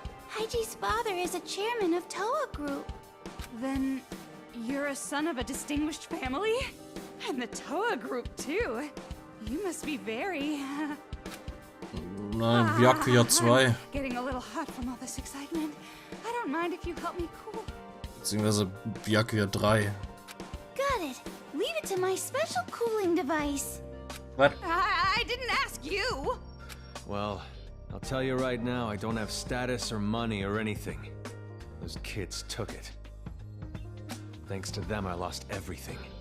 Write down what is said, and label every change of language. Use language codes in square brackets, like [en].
[en] Haiji's father is a chairman of Toa Group. Then you're a son of a distinguished family? And the Toa group, too. You must be very... [de] Nein, Byakuya 2. [en] Getting a little hot from all this excitement. I don't mind if you help me cool. [de] Beziehungsweise Byakuya 3. [en] Got it. Leave it to my special cooling device. What? I didn't ask you. Well, I'll tell you right now, I don't have status or money or anything. Those kids took it. Thanks to them, I lost everything.